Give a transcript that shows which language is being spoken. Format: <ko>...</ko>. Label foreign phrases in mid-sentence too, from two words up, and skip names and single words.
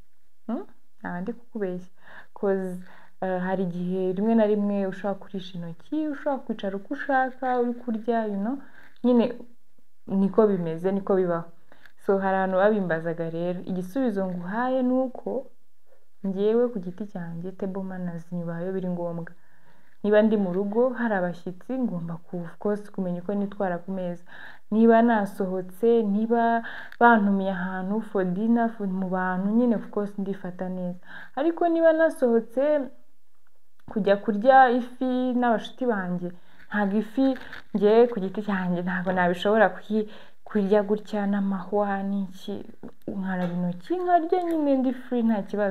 <rw>Cause hari igihe rimwe na rimwe ushobora kurisha intoki, ushobora kwicara uko ushaka uri kurya, nyine niko bimeze, niko bibaho. So hari abantu babimbazaga rero, igisubizo nguhaye nuko ngewe ku giti cyanjye</rw> <en>table manners</en> <rw>nyubaha iyo biri ngombwa. Niba ndi mu rugo hari abashyitsi ngomba</rw> <en>of course</en> <rw>kumenya uko nitwara ku meza. Niba nasohotse, niba bantumiye ahantu</rw> <en>for dinner</en> <rw>mu bantu, nyine</rw> <en>of course</en> <rw>ndifata neza. Ariko niba nasohotse kujya kurya ifi n'abashuti banjye, ntabwo ifi ngewe ku giti cyanjye ntabwo nabishobora kurya gutya n'amahwa n'iki, nkaraba intoki nkarya nyine ndi free nta kibazo.</rw>